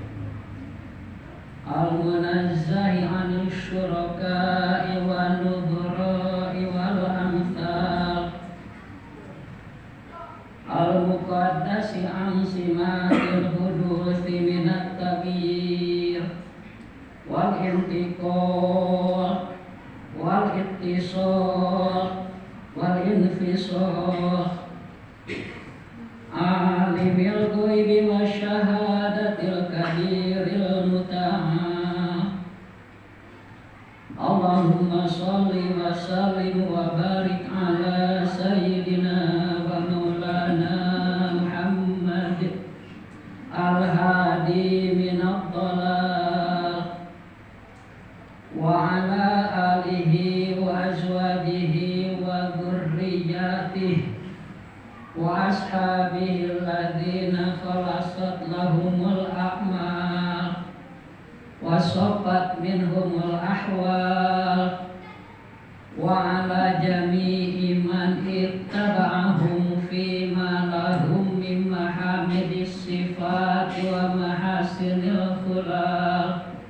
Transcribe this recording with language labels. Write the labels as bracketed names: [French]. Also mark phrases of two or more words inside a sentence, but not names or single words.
[Arabic] المنزه عن الشركاء والنظراء والأمثال المقدس عن سمات الحدوث من التغير والانتقال والاتصال والانفصال عالم الغيب والشهادة الكبير المتعال اللهم صل وسلم وبارك على سيدنا ومولانا محمد الهادي من الضلال وعلى آله وأزواجه وذريته وأصحابه الذين خلصت لهم الأعمال وصفت منهم الأحوال وعلى جميع من اتبعهم فيما لهم من محامد الصفات ومحاسن الخلق.